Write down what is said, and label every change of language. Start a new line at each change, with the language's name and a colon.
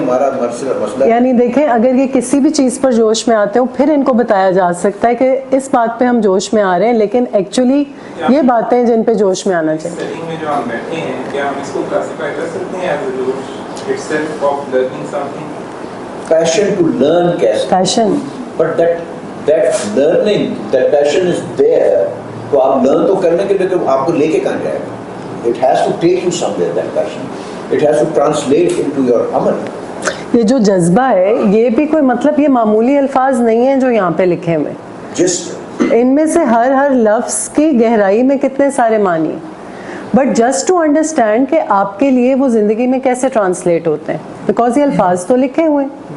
Urdu: ہمارا مسئلہ ہے. یعنی دیکھیں اگر یہ کسی بھی چیز پر جوش میں آتے ہوں پھر ان کو بتایا جا سکتا ہے کہ اس بات پہ ہم جوش میں آ رہے ہیں, لیکن ایکچولی یہ باتیں ہیں جن پہ جوش میں آنا چاہیے. اسٹڈی میں جو ہم بیٹھے ہیں کیا ہم اس کو کلاسیفائی کر سکتے ہیں
English: as a
Urdu: جوش
English: itself of learning something? passion to learn
Urdu: کیسے,
English: Passion, but that learning, that passion is there.
Urdu: تو آپ لرن تو کرنے کے لیے آپ کو لے کے کہاں جائے گا.
English: It has to take you somewhere, that passion. It has to translate into your amal.
Urdu: یہ جو جذبہ ہے یہ بھی کوئی مطلب یہ معمولی الفاظ نہیں ہیں جو یہاں پہ لکھے ہوئے, ان میں سے ہر لفظ کی گہرائی میں کتنے سارے معنی ہیں.
English: but just to understand
Urdu: کہ آپ کے لیے وہ زندگی میں کیسے ٹرانسلیٹ ہوتے ہیں, بیکاز یہ الفاظ تو لکھے ہوئے ہیں.